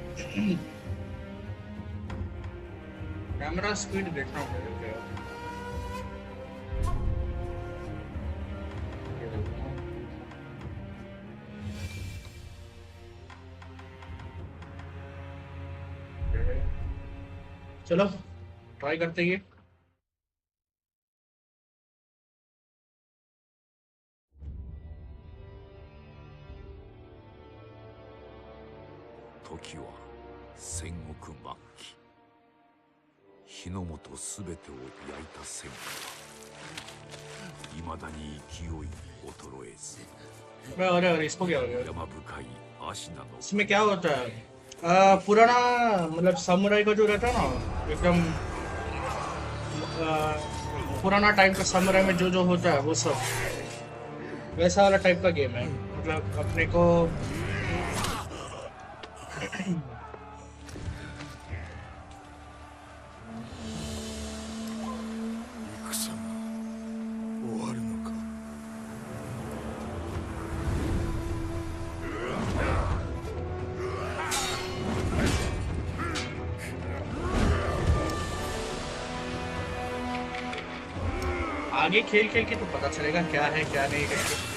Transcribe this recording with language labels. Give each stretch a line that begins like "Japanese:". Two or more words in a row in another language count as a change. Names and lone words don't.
English: camera speed
Hindi: देखना होगा क्या। चलो ट्राई करते हैं ये।
Japanese: 時は戦国末期、日の本すべてを焼いた戦火はいまだに勢い衰えず、
Hindi: अरे इसको क्या हो गया।
Japanese: 山深い芦名の
Hindi: इसमें क्या होता है। पुराना मतलब समुराई का जो रहता है ना, एकदम पुराना टाइम का समुराई में जो जो होता है वो सब वैसा वाला टाइप का गेम है। मतलब अपने को
Japanese: 戦が終わるのか。
Hindi: आगे खेल खेल के तो पता चलेगा क्या है क्या नहीं करके।